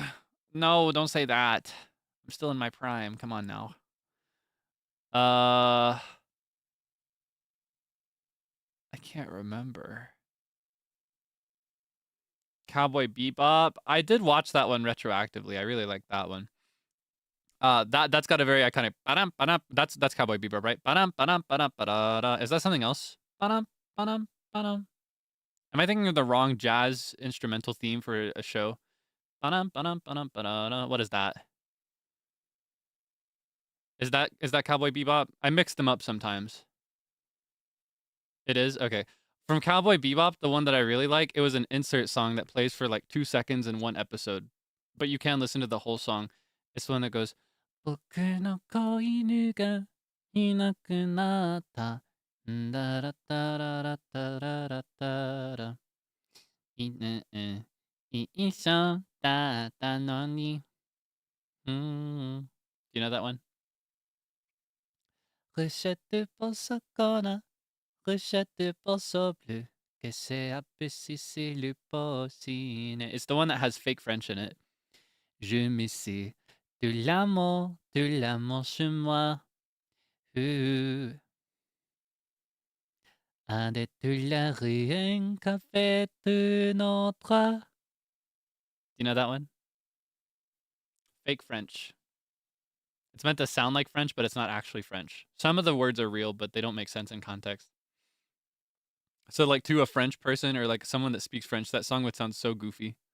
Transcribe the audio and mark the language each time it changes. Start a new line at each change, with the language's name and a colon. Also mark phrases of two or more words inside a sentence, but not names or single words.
English: No, don't say that. I'm still in my prime. Come on now. I can't remember. Cowboy Bebop. I did watch that one retroactively. I really like that one. That's got a very iconic ba-dum, ba-dum. That's Cowboy Bebop, right? Ba-dum, ba-dum, ba-dum, ba-da-da. Is that something else? Ba-dum, ba-dum, ba-dum. Am I thinking of the wrong jazz instrumental theme for a show? Ba-dum, ba-dum, ba-dum, ba-da-da. What is that? Is that Cowboy Bebop? I mix them up sometimes. It is? Okay. From Cowboy Bebop, the one that I really like, it was an insert song that plays for like 2 seconds in one episode. But you can listen to the whole song. It's the one that goes,
Japanese: 僕の子犬がいなくなった。んだらたららたららたら。犬一緒だったのに。
English: Do you know that one?
French: Recette pour ce qu'on Recette possible que c'est si le possible.
English: It's the one that has fake French in it.
French: Je me sais de l'amour chez moi. Un de la rien qu'a fait notre.
English: Do you know that one? Fake French. It's meant to sound like French, but it's not actually French. Some of the words are real, but they don't make sense in context. So, like, to a French person or like someone that speaks French, that song would sound so goofy.